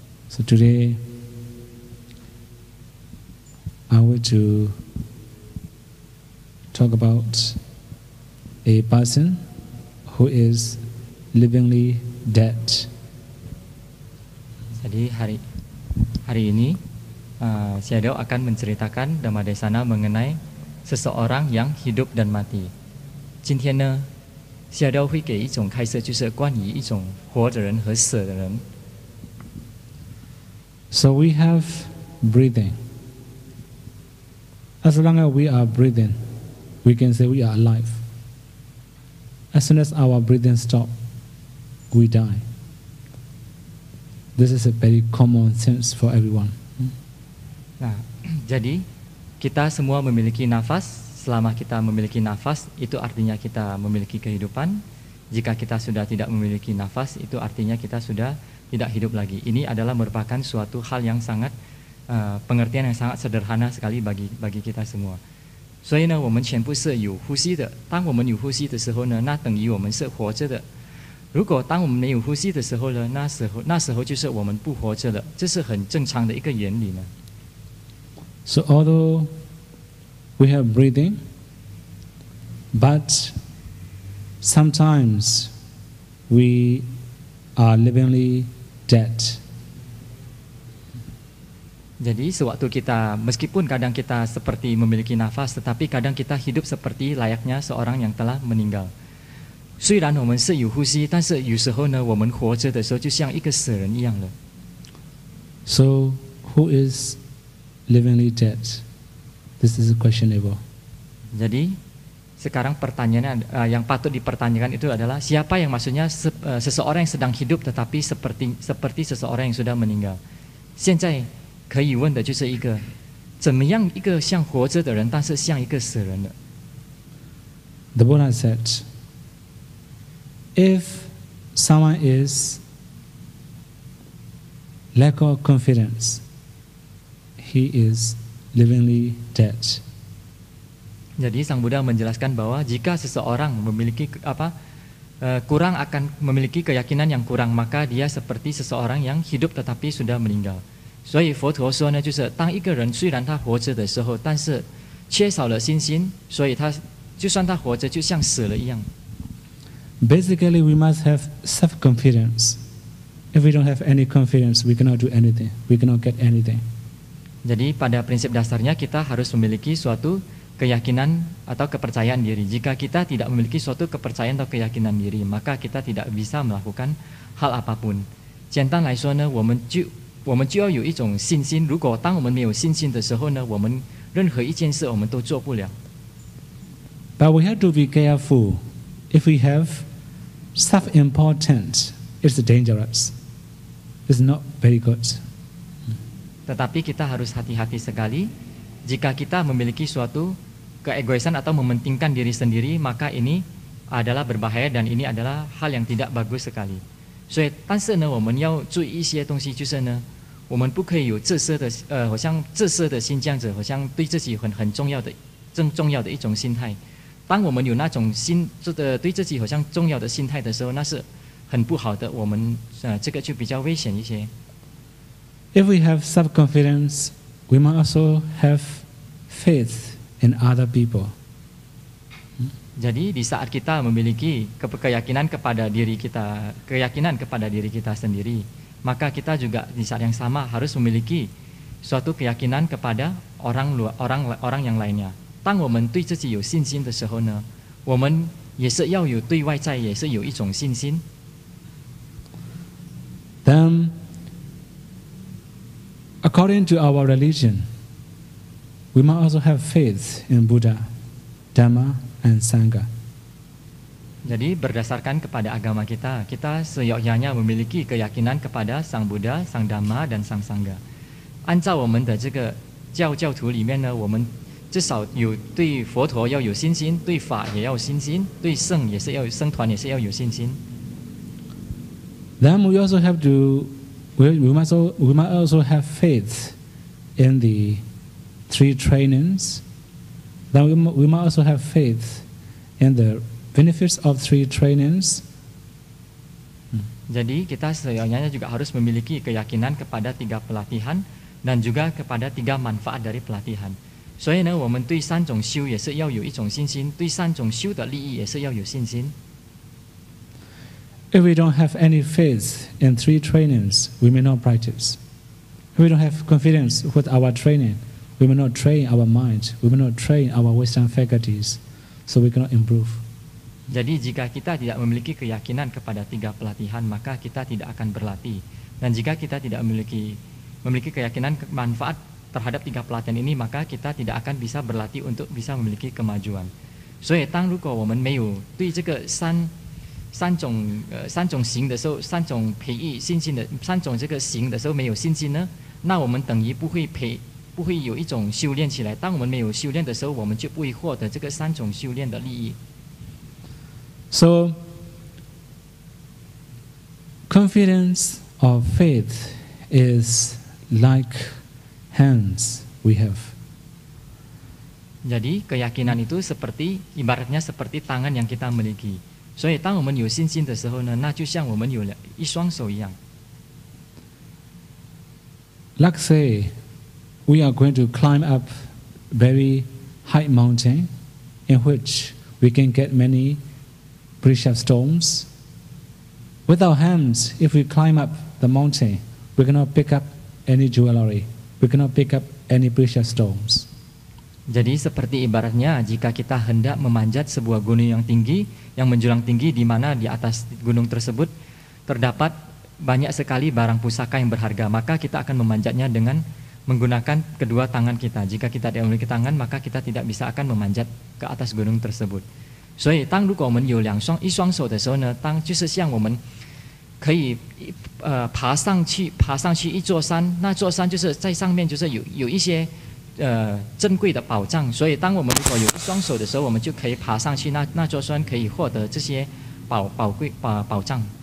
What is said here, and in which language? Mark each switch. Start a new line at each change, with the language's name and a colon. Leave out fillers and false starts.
English: So today I want to talk about a person who is livingly dead.
Indonesian: Jadi hari ini Shadow akan menceritakan Dhammadesana mengenai seseorang yang hidup dan mati.
Chinese: 今天呢 Shadow 会给一种开设，就是关于一种活的人和死的人。
English: So we have breathing. As long as we are breathing, we can say we are alive. As soon as our breathing stops, we die. This is a very common sense for everyone.
Indonesian: Nah, jadi kita semua memiliki nafas. Selama kita memiliki nafas, itu artinya kita memiliki kehidupan. Jika kita sudah tidak memiliki nafas, itu artinya kita sudah tidak hidup lagi. Ini adalah merupakan suatu hal yang sangat pengertian yang sangat sederhana sekali bagi kita semua.
Chinese: 所以呢，我们全部是有呼吸的。当我们有呼吸的时候呢，那等于我们是活着的。如果当我们没有呼吸的时候呢，那时候就是我们不活着了。这是很正常的一个原理呢。
English: So although we have breathing, but sometimes we are livingly dead.
Indonesian: Jadi sewaktu kita, meskipun kadang kita seperti memiliki nafas, tetapi kadang kita hidup seperti layaknya seorang yang telah meninggal.
Chinese: 虽然我们是有呼吸，但是有时候呢，我们活着的时候就像一个死人一样了。
English: So who is livingly dead? This is questionable.
Indonesian: Jadi sekarang pertanyaannya yang patut dipertanyakan itu adalah siapa yang maksudnya seseorang yang sedang hidup tetapi seperti seseorang yang sudah meninggal.
Chinese: 现在可以问的就是一个怎么样一个像活着的人，但是像一个死人的。
English: The Buddha said, if someone is lack of confidence, he is livingly dead.
Indonesian: Jadi Sang Buddha menjelaskan bahwa jika seseorang memiliki kurang akan memiliki keyakinan yang kurang, maka dia seperti seseorang yang hidup tetapi sudah meninggal.
Chinese: 所以佛陀说呢，就是当一个人虽然他活着的时候，但是缺少了信心，所以他就算他活着，就像死了一样。
English: Basically, we must have self-confidence. If we don't have any confidence, we cannot do anything. We cannot get anything.
Indonesian: Jadi pada prinsip dasarnya kita harus memiliki suatu keyakinan atau kepercayaan diri. Jika kita tidak memiliki suatu kepercayaan atau keyakinan diri, maka kita tidak bisa melakukan hal apapun.
Chinese: 简单来说呢，我们就要有一种信心。如果当我们没有信心的时候呢，我们任何一件事我们都做不了。
English: But we have to be careful. If we have self-importance, it's dangerous. It's not very good.
Indonesian: Tetapi kita harus hati-hati sekali. Jika kita memiliki suatu keegoisan atau mementingkan diri sendiri, maka ini adalah berbahaya dan ini adalah hal yang tidak bagus sekali.
Chinese: 所以，但是呢，我们要注意一些东西，就是呢，我们不可以有自私的，好像自私的心，这样子，好像对自己很重要的一种心态。当我们有那种对自己好像重要的心态的时候，那是很不好的。我们这个就比较危险一些。
English: If we have self-confidence, we must also have faith in other people.
Indonesian: Jadi di saat kita memiliki keyakinan kepada diri kita sendiri, maka kita juga di saat yang sama harus memiliki suatu keyakinan kepada orang yang lainnya.
Chinese: 当我们对自己有信心的时候呢，我们也是要有对外在也是有一种信心。
English: Then, according to our religion, we must also have faith in Buddha, Dhamma, and Sangha.
Indonesian: Jadi berdasarkan kepada agama kita seyogyanya memiliki keyakinan kepada Sang Buddha, Sang Dhamma, dan Sang Sangha.
Chinese: 按照我们的这个教徒里面呢，我们至少有对佛陀要有信心，对法也要有信心，对圣也是要有僧团也是要有信心。
English: Then we also have to, we must also have faith in the 3 trainings. Then we must also have faith in the benefits of 3 trainings.
Indonesian: Jadi kita seyogyanya juga harus memiliki keyakinan kepada 3 pelatihan dan juga kepada 3 manfaat dari pelatihan.
Chinese: 所以呢，我们对3种修也是要有一种信心，对3种修的利益也是要有信心。
English: If we don't have any faith in 3 trainings, we may not practice. If we don't have confidence with our training, we may not train our mind, we may not train our wisdom faculties, so we cannot improve.
Indonesian: Jadi jika kita tidak memiliki keyakinan kepada 3 pelatihan, maka kita tidak akan berlatih. Dan jika kita tidak memiliki keyakinan manfaat terhadap 3 pelatihan ini, maka kita tidak akan bisa berlatih untuk bisa memiliki kemajuan.
Chinese: 所以当如果我们没有对这个三种行的时候，3种培育信心的3种这个行的时候没有信心呢，那我们等于不会有一种修炼起来。当我们没有修炼的时候，我们就不会获得这个3种修炼的利益。
English: So, confidence or faith is like hands we have.
Indonesian: Jadi keyakinan itu ibaratnya seperti tangan yang kita miliki.
Chinese: 所以当我们有信心的时候呢，那就像我们有了一双手一样。
English: Let's say we are going to climb up very high mountain in which we can get many precious stones. With our hands, if we climb up the mountain, we cannot pick up any jewelry. We cannot pick up any precious stones.
Indonesian: Jadi seperti ibaratnya jika kita hendak memanjat sebuah gunung yang tinggi, yang menjulang tinggi di mana di atas gunung tersebut terdapat banyak sekali barang pusaka yang berharga, maka kita akan memanjatnya dengan menggunakan kedua tangan kita. Jika kita tidak memiliki tangan, maka kita tidak bisa akan memanjat ke atas gunung tersebut.
Chinese: 所以当如果我们有一双手的时候呢，就是像我们可以爬上去一座山，那座山就是在上面就是有一些珍贵的宝藏，所以当我们如果有一双手的时候，我们就可以爬上去那座山，可以获得这些宝藏。